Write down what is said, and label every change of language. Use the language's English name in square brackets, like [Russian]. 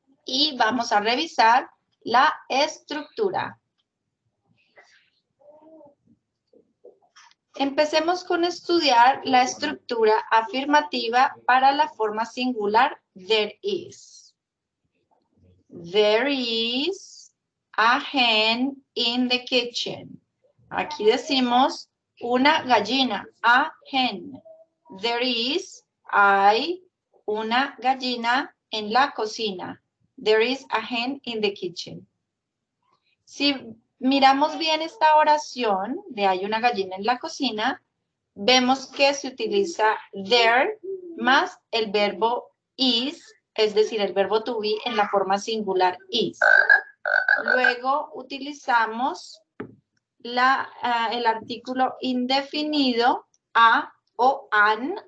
[Spanish] Y vamos a revisar la estructura. Empecemos con estudiar la estructura afirmativa para la forma singular [English] there is. There is a hen in the kitchen. [Spanish] Aquí decimos una gallina, [English] a hen. There is, [Spanish] hay una gallina en la cocina. [English] There is a hen in the kitchen. [Spanish] Si miramos bien esta oración de hay una gallina en la cocina, vemos que se utiliza there más el verbo is, es decir, el verbo to be en la forma singular is. Luego utilizamos el artículo indefinido a o an.